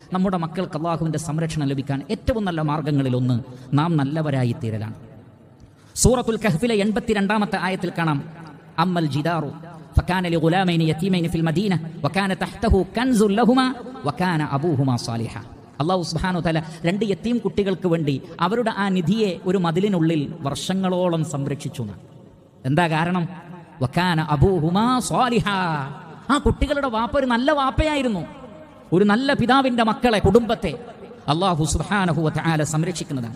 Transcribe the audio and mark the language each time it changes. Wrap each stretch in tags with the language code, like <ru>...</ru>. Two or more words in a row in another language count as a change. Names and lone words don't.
<ml>നമ്മുടെ മക്കൾക്ക് അള്ളാഹുവിൻ്റെ സംരക്ഷണം ലഭിക്കാൻ ഏറ്റവും നല്ല മാർഗങ്ങളിലൊന്ന് നാം നല്ലവരായി തീരലാണ്. സൂറത്തുൽ കഹ്ഫിലെ 82-ാമത്തെ ആയത്തിൽ കാണാം,</ml> <ar>أما الجدار فكان لغلامين يتيمين في المدينة وكان تحته كنز لهما وكان أبوهما صالحا.</ar> <ml>അല്ലാഹു</ml> <ar>سبحانه وتعالى</ar> <ml>2 യതീം കുട്ടികൾക്ക് വേണ്ടി അവരുടെ ആ നിധിയെ ഒരു മതിലിനുള്ളിൽ വർഷങ്ങളോളം സംരക്ഷിച്ചു. എന്താ കാരണം?</ml> <ar>وكان أبوهما صالحا.</ar> <ml>ആ കുട്ടികളുടെ വാപ്പ ഒരു നല്ല വാപ്പയായിരുന്നു. ഒരു നല്ല പിതാവിന്റെ മക്കളെ, കുടുംബത്തെ അല്ലാഹു</ml> <ar>سبحانه وتعالى</ar> <ml>സംരക്ഷിക്കുന്നതാണ്.</ml>